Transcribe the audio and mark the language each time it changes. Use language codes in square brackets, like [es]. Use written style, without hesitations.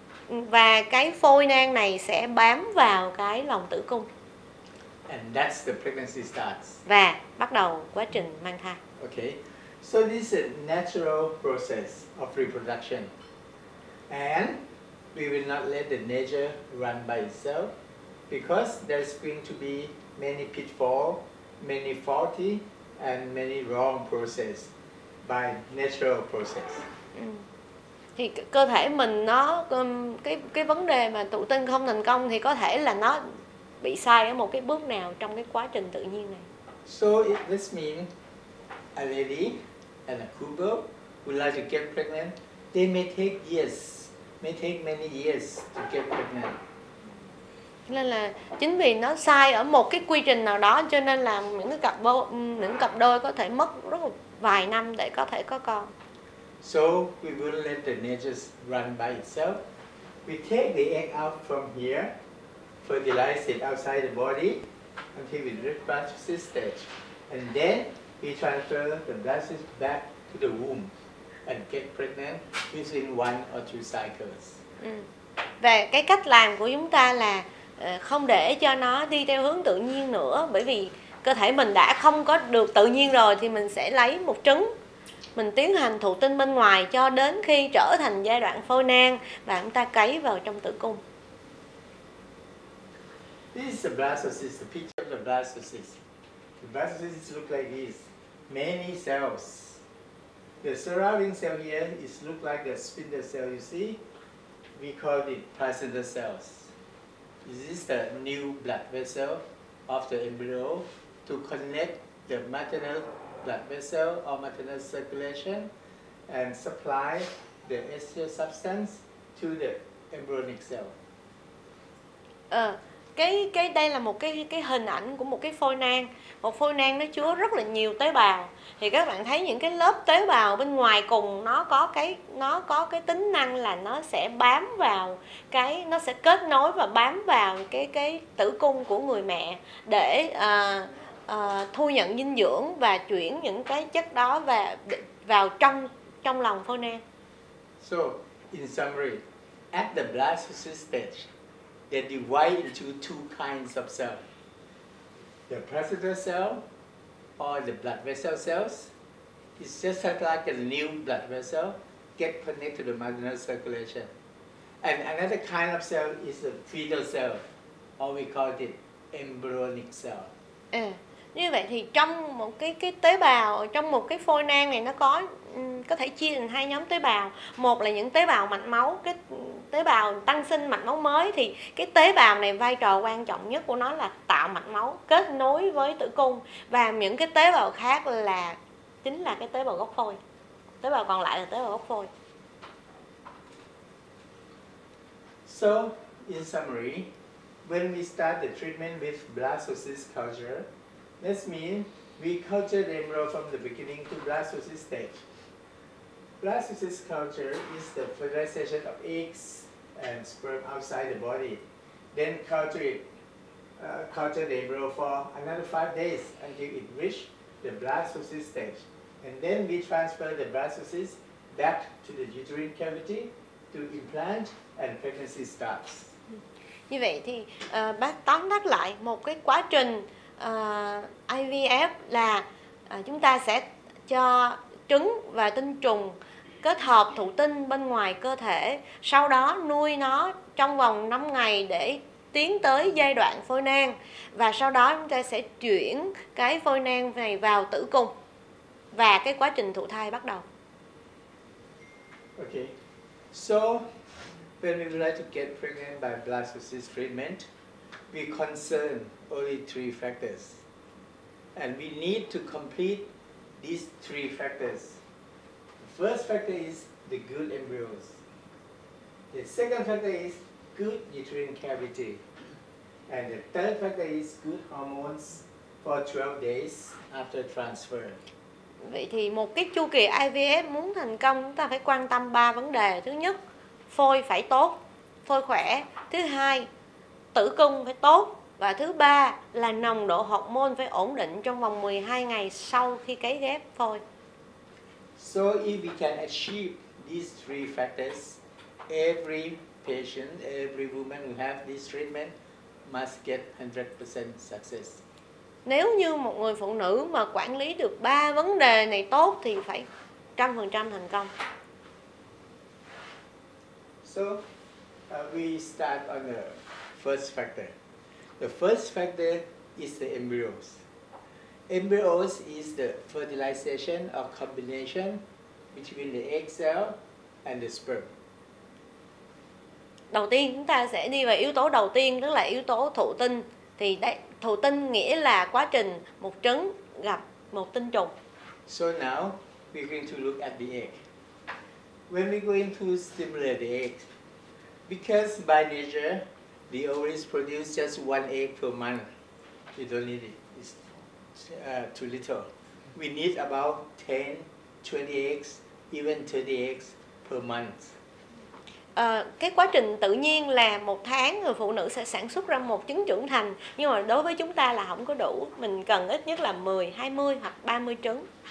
[vi] Và cái phôi nang này sẽ bám vào cái lòng tử cung. [en] And that's the pregnancy starts. [vi] Và bắt đầu quá trình mang thai. [en] Okay, so this is a natural process of reproduction, and we will not let the nature run by itself because there's going to be many pitfalls, many faulty, and many wrong process by natural process. [vi] Thì cơ thể mình nó cái vấn đề mà thụ tinh không thành công thì có thể là nó bị sai ở một cái bước nào trong cái quá trình tự nhiên này. [en] So this means a lady and a couple who like to get pregnant, they may take years, may take many years to get pregnant. [vi] Nên là chính vì nó sai ở một cái quy trình nào đó cho nên là những cặp đôi có thể mất rất là vài năm để có thể có con. [en] So we will let the nature run by itself. We take the egg out from here, fertilize it outside the body until we reach blastocyst stage, and then we transfer the blastocyst back to the womb and get pregnant within 1 or 2 cycles. [vi] Và cái cách làm của chúng ta là không để cho nó đi theo hướng tự nhiên nữa, bởi vì cơ thể mình đã không có được tự nhiên rồi thì mình sẽ lấy một trứng, mình tiến hành thụ tinh bên ngoài cho đến khi trở thành giai đoạn phôi nang và chúng ta cấy vào trong tử cung. [en] This is the blastocyst, the picture of the blastocyst. The blastocyst look like this, many cells. The surrounding cell here is look like the spindle cell you see. We call it placenta cells. This is the new blood vessel of the embryo to connect the maternal blood vessel or maternal circulation and supply the estrogen substance to the embryonic cell. [vi] Cái đây là một cái hình ảnh của một cái phôi nang. Một phôi nang nó chứa rất là nhiều tế bào. Thì các bạn thấy những cái lớp tế bào bên ngoài cùng nó có cái tính năng là nó sẽ bám vào nó sẽ kết nối và bám vào cái tử cung của người mẹ để thu nhận dinh dưỡng và chuyển những cái chất đó vào trong lòng phôi nang. [en] So, in summary, at the blastocyst stage, they divide into 2 kinds of cells. The placenta cell or the blood vessel cells is just like a new blood vessel get connected to the maternal circulation. And another kind of cell is the fetal cell, or we call it embryonic cell. [vi] Như vậy thì trong một cái tế bào, trong một cái phôi nang này nó có thể chia thành hai nhóm tế bào. Một là những tế bào mạch máu, cái tế bào tăng sinh mạch máu mới, thì cái tế bào này vai trò quan trọng nhất của nó là tạo mạch máu, kết nối với tử cung. Và những cái tế bào khác chính là cái tế bào gốc phôi. Tế bào còn lại là tế bào gốc phôi. [en] So, in summary, when we start the treatment with blastocyst culture, that means we culture the embryo from the beginning to blastocyst stage. Blastocyst culture is the fertilization of eggs and sperm outside the body. Then culture the embryo for another 5 days until it reaches the blastocyst stage. And then we transfer the blastocyst back to the uterine cavity to implant and pregnancy starts. [vi] Như vậy thì bác tóm tắt lại một cái quá trình IVF là chúng ta sẽ cho trứng và tinh trùng kết hợp thụ tinh bên ngoài cơ thể, sau đó nuôi nó trong vòng 5 ngày để tiến tới giai đoạn phôi nang, và sau đó chúng ta sẽ chuyển cái phôi nang này vào tử cung và cái quá trình thụ thai bắt đầu. [en] Okay, so when we would like to get pregnant by blastocyst treatment, we concern only 3 factors, and we need to complete these 3 factors. The first factor is the good embryos. The second factor is good uterine cavity, and the third factor is good hormones for 12 days after transfer. [vi] Vậy thì một cái chu kỳ IVF muốn thành công, chúng ta phải quan tâm 3 vấn đề. Thứ nhất, phôi phải tốt, phôi khỏe. Thứ hai, tử cung phải tốt. Và thứ ba là nồng độ hormone phải ổn định trong vòng 12 ngày sau khi cấy ghép phôi. [en] So if we can achieve these 3 factors, every patient, every woman who have this treatment must get 100% success. [vi] Nếu như một người phụ nữ mà quản lý được 3 vấn đề này tốt thì phải 100% thành công. [en] So we start on the first factor. The first factor is the embryos. Embryos is the fertilization or combination between the egg cell and the sperm. [vi] Đầu tiên chúng ta sẽ đi vào yếu tố đầu tiên, tức là yếu tố thụ tinh. Thì đây, thụ tinh nghĩa là quá trình một trứng gặp một tinh trùng. [en] So now we're going to look at the egg. When we're going to stimulate the egg, because by nature the ovaries produce just 1 egg per month, we don't need it. It's too little. We need about 10, 20 eggs, even 30 eggs per month. [vi] Cái quá trình tự nhiên là một tháng người phụ nữ sẽ sản xuất ra một trứng trưởng thành, nhưng mà đối với chúng ta là không có đủ, mình cần ít nhất là 10, 20 hoặc 30 trứng.